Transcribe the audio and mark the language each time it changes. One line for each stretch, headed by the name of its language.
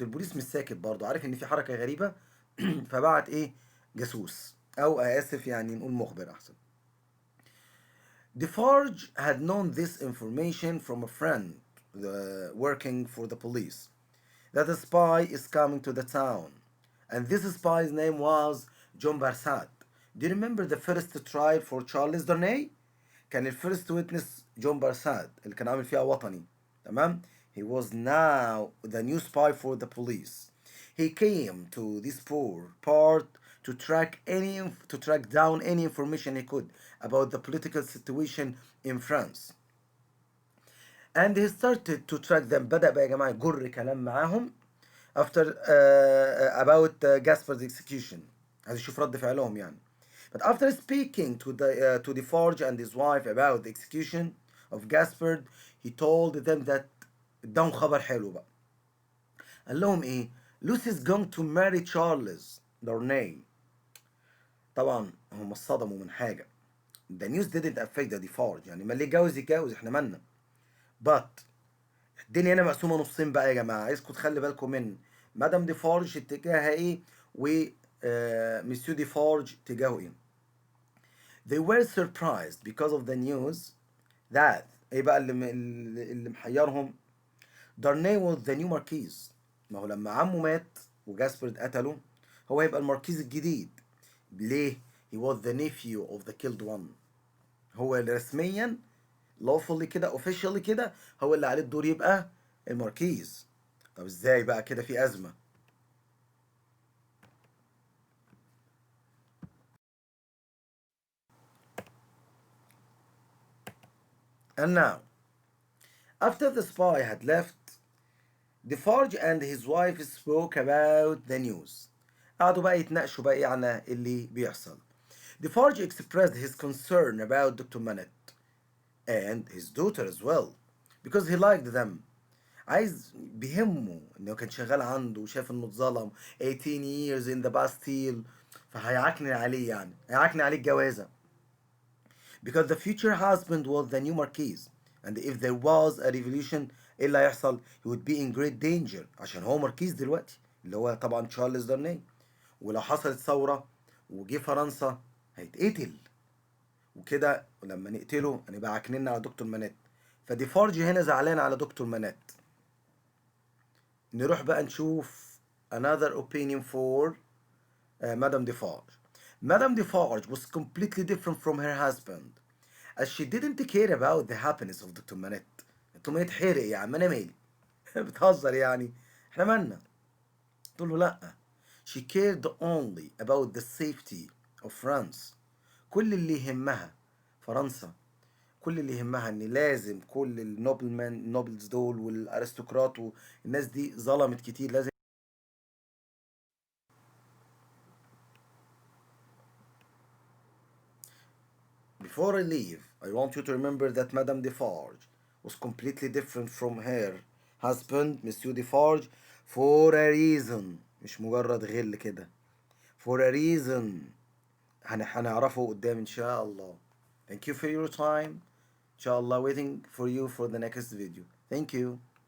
Arabic: البوليس مش ساكت برضه عارف ان في حركة غريبة فبعت ايه جاسوس او اسف يعني نقول مخبر احسن.
English: Defarge had known this information from a friend working for the police that a spy is coming to the town and this spy's name was John Barsad. Do you remember the first trial for Charles Darnay؟
Arabic: كان الفيرست ويتنس جون بارساد اللي كان عامل فيها وطني تمام.
English: He was now the new spy for the police. He came to this poor part to track down any information he could about the political situation in France. And he started to track them.
Arabic: بدأ بقى يا جماعة يجر كلام معاهم
English: after about Gaspar's execution.
Arabic: عايز يشوف رد فعلهم يعني.
English: But after speaking to Defarge and his wife about the execution of Gaspard, he told them that
Arabic: اداهم خبر حلو بقى. قال لهم ايه؟
English: Lucy's going to marry Charles Darnay.
Arabic: طبعا هم اتصدموا من حاجة.
English: The news didn't affect the Defarge
Arabic: يعني ما اللي يتجوز يتجوز احنا مالنا.
English: But
Arabic: الدنيا هنا مقسومة نصين بقى يا جماعة عايزكم تخلي بالكم من مدام ديفارج اتجاهها ايه و مسيو ديفارج اتجاهه ايه.
English: They were surprised because of the news that
Arabic: ايه بقى اللي محيرهم
English: Darnay was the new marquis.
Arabic: ما هو لما عمه مات وجاسبرد قتله هو هيبقى الماركيز الجديد. ليه؟
English: He was the nephew of the killed one.
Arabic: هو اللي رسميا lawfully كده officially كده هو اللي عليه الدور يبقى الماركيز. طب ازاي بقى كده في أزمة.
English: And now after the spy had left Defarge and his wife spoke about the news.
Arabic: قعدوا بقى يتناقشوا بقى ايه عن اللي بيحصل.
English: Defarge expressed his concern about Dr. Manette and his daughter as well because he liked them.
Arabic: عايز بيهمه انه كان شغال عنده وشاف انه اتظلم
English: 18 years in the Bastille
Arabic: فهيعكنن عليه يعني هيعكنن عليه الجوازة
English: because the future husband was the new marquis and if there was a revolution ايه اللي هيحصل he would be in great danger
Arabic: عشان هو ماركيز دلوقتي اللي هو طبعا تشارلز دارني ولو حصلت ثورة وجه فرنسا هيتقتل وكده ولما نقتله هنبقى عاكنين على دكتور مانيت. فديفارج هنا زعلان على دكتور مانيت. نروح بقى نشوف
English: another opinion for Madame Defarge. Madame Defarge was completely different from her husband as she didn't care about the happiness of Dr.
Arabic: Manette. انتوا ما يتحرق يا عم انا مالي بتهزر يعني احنا مالنا. تقول له لا
English: she cared only about the safety of France.
Arabic: كل اللي يهمها فرنسا كل اللي يهمها ان لازم كل النوبلز دول والارستقراط والناس دي ظلمت كتير لازم.
English: Before I leave, I want you to remember that Madame Defarge was completely different from her husband, Monsieur Defarge, for a reason.
Arabic: مش مجرد غل كده.
English: For a reason.
Arabic: هنعرفه قدام إن شاء الله.
English: Thank you for your time. Inshallah, waiting for you for the next video. Thank you.